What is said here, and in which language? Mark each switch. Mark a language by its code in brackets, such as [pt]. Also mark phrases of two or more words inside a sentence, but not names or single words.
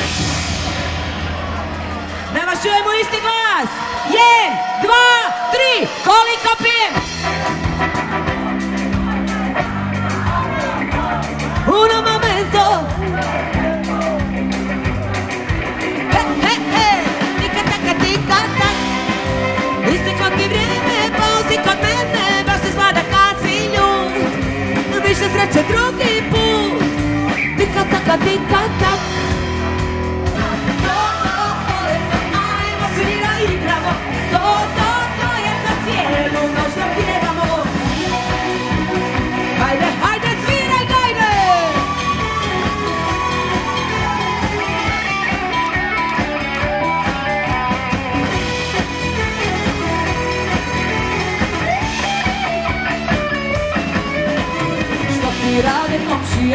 [sr] Da vas čujemo isti glas! 1, 2, 3, koliko pijem? [it] Uno momento. He, he, he. [sr] Tika taka, tika tak. Isteklo ti vrijeme, pauzi kod mene. Baš se zna da kad si ljud, više sreće drugi put. Tika taka, tika tak. Ajmo svira igramo. To je za cijelu noć da pjevamo. Hajde, hajde, sviraj, gajde! Što ti rade komšije?